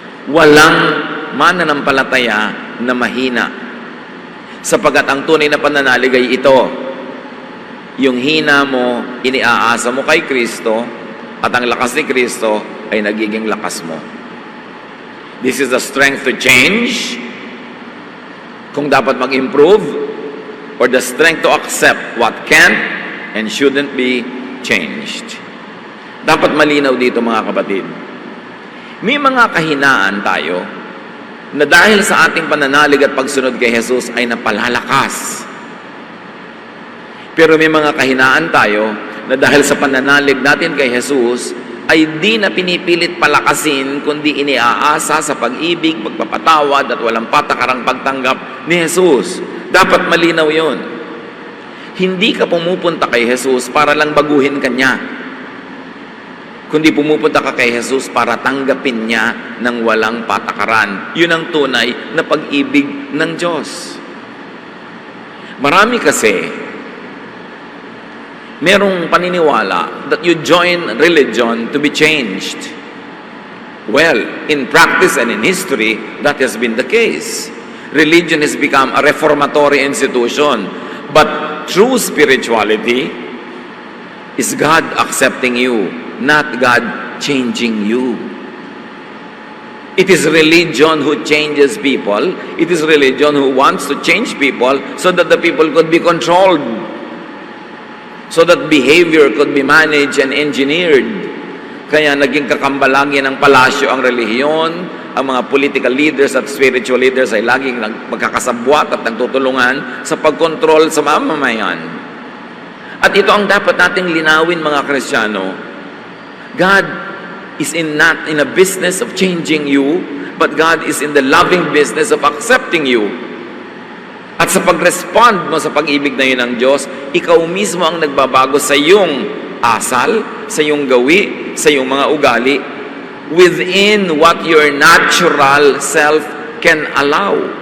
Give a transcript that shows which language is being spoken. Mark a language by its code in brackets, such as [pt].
[tl] Walang mananampalataya na mahina, sapagkat ang tunay na pananalig ay ito. Yung hina mo, iniaasa mo kay Kristo, at ang lakas ni Kristo ay nagiging lakas mo. [en] This is the strength to change, [tl] kung dapat mag-improve, [en] or the strength to accept what can't and shouldn't be changed. [tl] Dapat malinaw dito mga kapatid. May mga kahinaan tayo na dahil sa ating pananalig at pagsunod kay Jesus ay napalalakas. Pero may mga kahinaan tayo na dahil sa pananalig natin kay Jesus ay di na pinipilit palakasin, kundi iniaasa sa pag-ibig, pagpapatawad at walang patakarang pagtanggap ni Jesus. Dapat malinaw yon. Hindi ka pumupunta kay Jesus para lang baguhin ka niya, kundi pumupunta ka kay Jesus para tanggapin niya ng walang patakaran. Yun ang tunay na pag-ibig ng Diyos. Marami kasi merong paniniwala [en] that you join religion to be changed. Well, in practice and in history, that has been the case. Religion has become a reformatory institution. But true spirituality is God accepting you, not God changing you. It is religion who changes people. It is religion who wants to change people so that the people could be controlled, so that behavior could be managed and engineered. [tl] Kaya naging kakambalagi ng palasyo ang relihiyon, ang mga [en] political leaders [tl] at [en] spiritual leaders [tl] ay laging magkakasabwat at nagtutulungan sa pagkontrol sa mamamayan. At ito ang dapat nating linawin, mga Kristiyano. [en] God is not in a business of changing you, but God is in the loving business of accepting you. [tl] At sa pag-respond mo sa pag-ibig na yun ng Diyos, ikaw mismo ang nagbabago sa iyong asal, sa iyong gawi, sa iyong mga ugali, [en] within what your natural self can allow.